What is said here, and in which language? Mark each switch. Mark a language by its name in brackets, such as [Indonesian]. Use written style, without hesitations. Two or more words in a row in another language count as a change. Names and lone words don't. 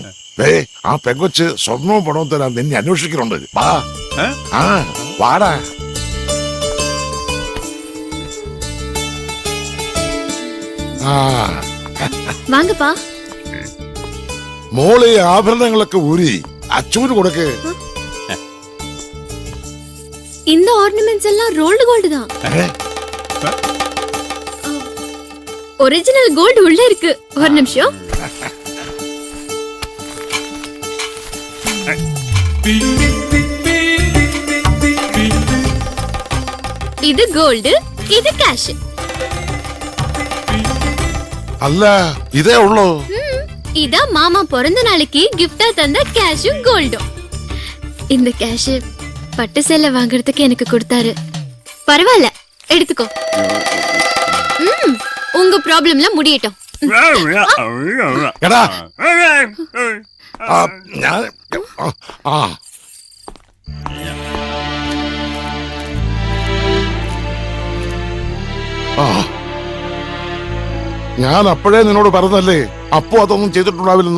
[Malayalam] ആ പെങ്കൊച്ച് സ്വർണവും പണവും തരാൻ നിന്നെ അന്വേഷിക്കുന്നുണ്ട്. വാ. ആ വാടാ. വാങ്ങപ്പാ. മോള് ഈ ആഭരണങ്ങളൊക്കെ ഊരി അച്ചൂന് കൊടുക്ക്. [Tamil] இந்த ஆர்னமெண்ட்ஸ் எல்லாம் [English] rolled gold [Tamil] தான். [English] original gold [Tamil] உள்ள இருக்கு. ஒரு நிமிஷம். இது கோல்டு, இது கேஷ். [Malayalam] അല്ല ഇതേ ഉള്ളൂ. [Tamil] இதா மாமா பிறந்த நாளைக்கு கிஃப்டா தந்த கேஷும் கோல்டும். இந்த கேஷ் பட்டு சேலை வாங்குறதுக்கு எனக்கு கொடுத்தாரு. பரவாயில்ல, எடுத்துக்கோ. உங்க ப்ராப்ளம்ல முடியட்டும். [Malayalam] എടാ ഞാൻ ആ ഞാൻ അപ്പോഴേ നിന്നോട് പറഞ്ഞല്ലേ അപ്പോ അതൊന്നും ചെയ്തിട്ടുണ്ടാവില്ലെന്ന്.